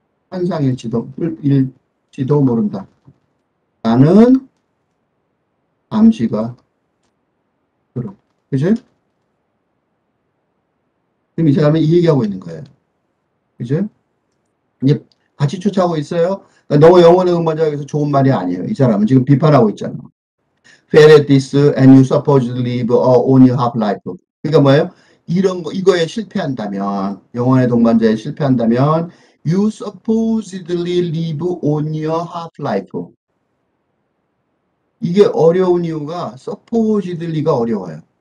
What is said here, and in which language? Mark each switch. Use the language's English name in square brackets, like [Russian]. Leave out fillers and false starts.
[Korean] 환상일지도 모른다. 라는 암시가 들어. 그죠? 지금 이 사람은 이 얘기하고 있는 거예요. 그죠? 이제 같이 쫓아오고 있어요. 그러니까 너무 영혼의 음반자에서 좋은 말이 아니에요. 이 사람은 지금 비판하고 있잖아. [English] Fail at this and you supposedly live only half life. [Korean] 그러니까 뭐예요? 이런 거, 이거에 실패한다면, 영혼의 동반자에 실패한다면, [English] you supposedly live only half life. [Korean] 이게 어려운 이유가 supposedly가 어려워요.